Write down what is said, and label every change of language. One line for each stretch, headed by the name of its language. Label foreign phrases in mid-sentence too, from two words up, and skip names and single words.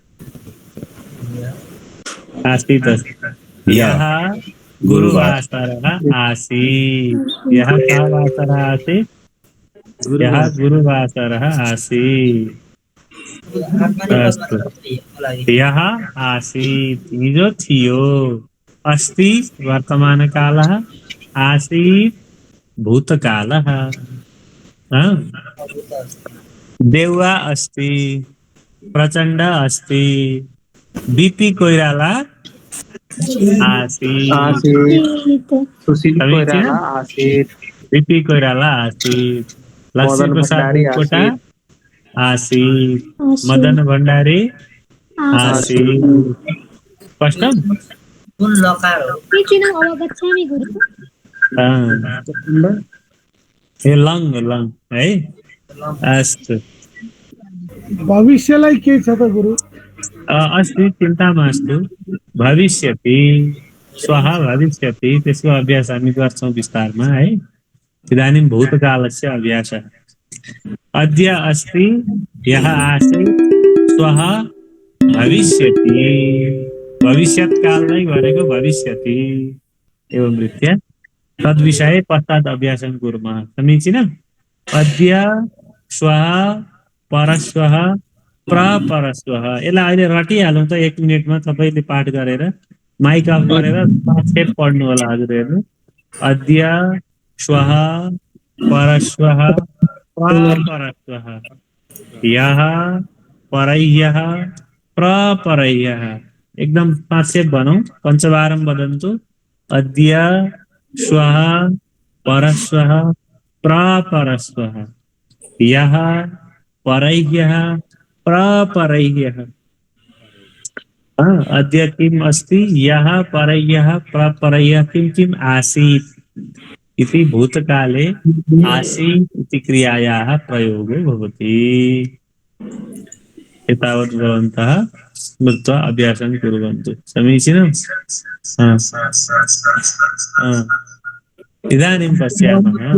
Sanskrit: आसीत् यः गुरुवासरः आसीत् यः कः वासरः आसीत् यः गुरुवासरः आसीत् अस्तु यः आसीत्
Nepali: हिजो थियो
Sanskrit: अस्ति वर्तमानकालः आसीत् भूतकालः देवा अस्ति प्रचण्ड अस्ति बीपी कोइराला आसीत् बीपी कोइराला आसीत् लक्ष्मी प्रसाद कोटा आसीत् मदन भण्डारी आसीत् स्पष्टम्
Nepali: कुन लकार हो?
Sanskrit: अवगच्छामि गुरु लङ है अस्तु
Nepali: भविष्यलाई के छ त गुरु?
Sanskrit: अस्ति चिन्ता मास्तु भविष्यति श्वः भविष्यति
Nepali: त्यसको अभ्यास हामी गर्छौँ विस्तारमा है
Sanskrit: इदानीं भूतकालस्य अभ्यासः अद्य अस्ति यः आसीत् श्वः भविष्यति
Nepali: भविष्यत्काललाई भनेको
Sanskrit: भविष्यति एवं रीत्या तद्विषये पश्चात् अभ्यासं कुर्मः समीचीनम् अद्य श्वः परश्वः प्रपरश्वः यसलाई
Nepali: अहिले रटिहालौँ त 1 मिनेटमा तपाईँले पाठ गरेर माइक अफ गरेर 5 खेप पढ्नु होला हजुरहरु
Sanskrit: अद्य श्वः परश्वः प्रपरश्वः यः परह्यः प्रपरह्यः
Nepali: एकदम 5 खेप भनौँ
Sanskrit: पञ्चवारं वदन्तु अद्य श्वः परश्वः प्रपरश्वः यः परह्यः प्रपरह्यः अद्य किम् अस्ति यः परह्यः प्रपरह्यः किं किम् आसीत् इति भूतकाले आसीत् इति क्रियायाः प्रयोगो भवति एतावत् भवन्तः स्मृत्वा अभ्यासं कुर्वन्तु समीचीनम् इदानीं पश्यामः